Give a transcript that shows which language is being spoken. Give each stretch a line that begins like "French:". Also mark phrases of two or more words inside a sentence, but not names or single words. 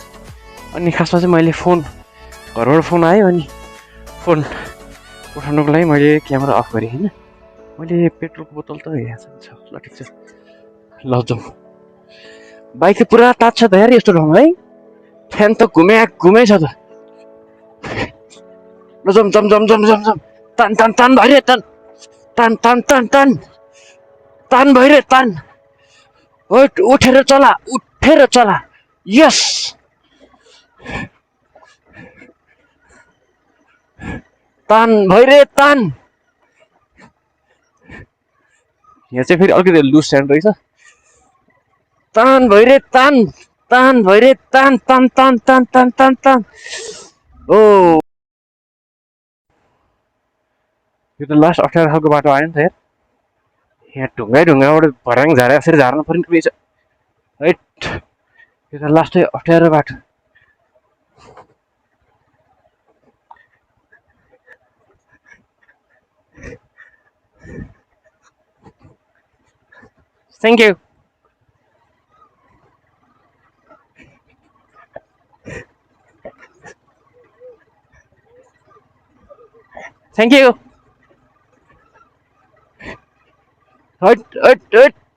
Nepali: अनि खासमा चाहिँ मैले घरबाट फोन आयो, अनि फोन उठाउनुको लागि मैले क्यामेरा अफ गरेँ होइन। मैले पेट्रोलको बोतल त यहाँ छ। ल ठिक छ, ल जाउँ। बाइक त पुरा तात्छ त यार यस्तो ठाउँमा है। फ्यान त घुमै छ त। ल जाउँ जाउँ जाउँ जाउँ जाउँ जाउँ। तान तान तान भइरे तान तान तान तान तान तान भइरे तान। उठेर चला यस। तान भइरे तान यहाँ चाहिँ फेरि अलिकति
English: loose stand
Nepali: रहेछ तान भइरे तान तान भइरे तान तान तान तान तान तान तान ओ यो त लास्ट अप्ठ्यारो खालको बाटो आयो नि त यहाँ ढुङ्गाबाट भर्याङ झारे यसरी झार्नु पर्ने रहेछ हैट यो त लास्टै अप्ठ्यारो बाटो
English: thank you thank you
Nepali: हट हट हट